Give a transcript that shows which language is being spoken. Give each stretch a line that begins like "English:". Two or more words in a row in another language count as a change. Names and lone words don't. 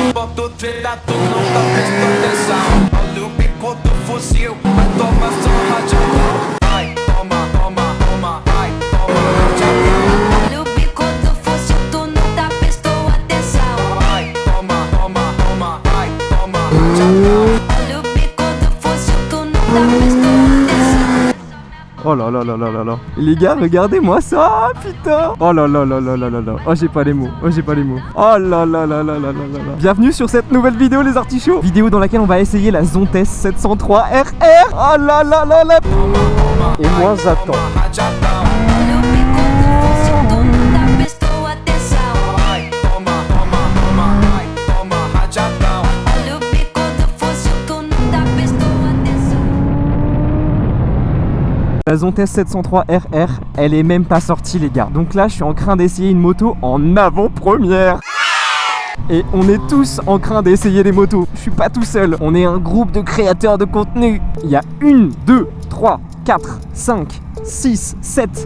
Portuguese: solta o treta, tu não tá prestando atenção. Olha o bico do fuzil, vai tomar só rajadão. Ai, toma, toma, toma, ai, toma rajadão. Olha o bico do fuzil, tu não tá prestando atenção. Ai, toma, toma, toma, ai, toma rajadão. Olha o bico do fuzil, tu não tá prestando atenção.
French: Oh là là là là là là. Les gars, regardez-moi ça, putain. Oh là là là là là là là. Oh, j'ai pas les mots. Oh, j'ai pas les mots. Oh là là là là là là là là. Bienvenue sur cette nouvelle vidéo, les artichauts. Vidéo dans laquelle on va essayer la Zontes 703 RR. Oh là là là là. Et moi, j'attends.
Portuguese: Olha o bico do fuzil, tu não tá prestando atenção. Ai, toma, toma, toma, ai, toma rajadão. Olha o bico do fuzil, tu não tá prestando atenção.
French: La Zontes 703 RR, elle est même pas sortie, les gars. Donc là, je suis en train d'essayer une moto en avant-première. Et on est tous en train d'essayer des motos. Je suis pas tout seul. On est un groupe de créateurs de contenu. Il y a 1, 2, 3, 4, 5, 6, 7.